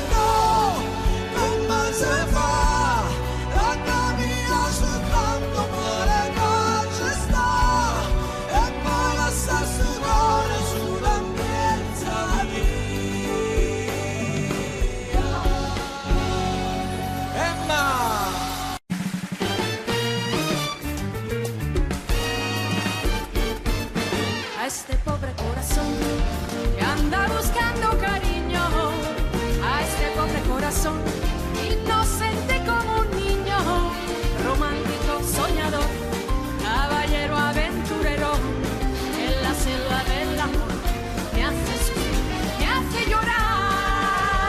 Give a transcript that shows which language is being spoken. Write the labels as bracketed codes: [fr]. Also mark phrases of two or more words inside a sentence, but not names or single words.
[it] No, come se fa, a capire soltanto male che ci sta, e poi lascia sto cuore sulla piazza mia. Emma! [es] A este pobre corazón que anda buscando cariño, a este pobre corazón inocente como un niño, romántico, soñador, caballero aventurero, en la selva del amor me hace sufrir, me hace llorar.